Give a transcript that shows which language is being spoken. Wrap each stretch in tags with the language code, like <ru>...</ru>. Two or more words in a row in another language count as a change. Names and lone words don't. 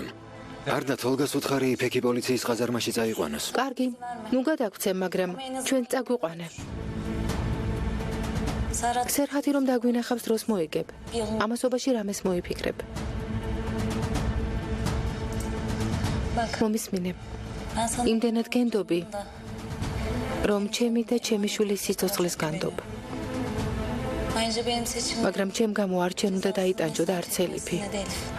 <ka>არ და თოლგას უთხარი იფეკი პოლიციის ყაზარმაში წაიყვანოს. კარგი, ნუ გადაგცემ, მაგრამ ჩვენ წაგვიყვანე. Serhat სერჰათი რომ დაგვინახავს დროს მოიგებ. ამასობაში რამეს მოიფიქრებ. bak მომისმინე.</ka> <tr>ben sana</tr> <ka>იმდენად გენდობი, რომ ჩემი და ჩემი შვილის სიცოცხლეს განდობ.</ka> <tr>ayrıca benim seçimim</tr> <ka>მაგრამ ჩემ გამო არ ჩვენ უნდა დაიტანჯო და არც ელიფი.</ka> <tr>ne de Elif.</tr>